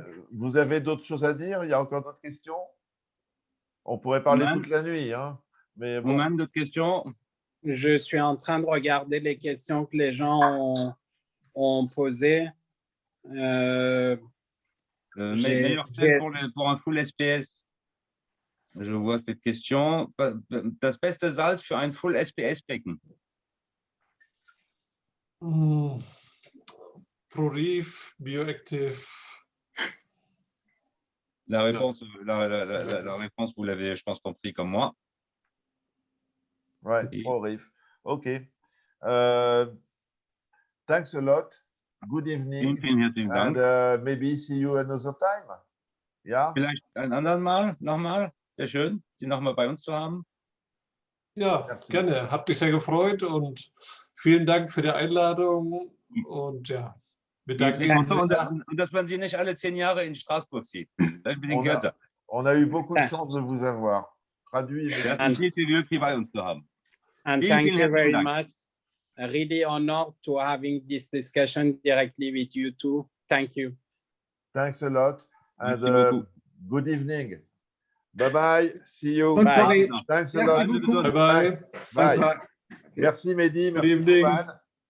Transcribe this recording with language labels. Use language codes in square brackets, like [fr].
[fr] Vous avez d'autres choses à dire? Il y a encore d'autres questions? On pourrait parler toute la nuit, hein. Mais bon. D'autres questions? Je suis en train de regarder les questions que les gens ont posées. Meilleur fait pour un full SPS. Je vois cette question. [de] Das beste Salz für ein Full SPS-Becken? Prurif, Bioactive. [fr] La réponse, la réponse, vous l'avez, je pense, compris comme moi. [en] Ouais, Prurif. OK. Thanks a lot. Good evening. And maybe see you another time. [de] Ja? Vielleicht ein anderes Mal, nochmal. Sehr schön, Sie nochmal bei uns zu haben. Ja, gerne. Hat mich sehr gefreut und vielen Dank für die Einladung. Und ja, wir danken uns. Und dass man Sie nicht alle 10 Jahre in Straßburg sieht. [fr] On a eu beaucoup de chance de vous avoir. Traduit. [de] Viel Glück, Sie bei uns zu haben. [en] And thank you very much. Really honored to having this discussion directly with you too. Thank you. Thanks a lot. And good evening. Bye-bye. See you. Bye. Thanks a lot. Bye-bye. [fr] Bye. Merci Mehdi. Merci Roman.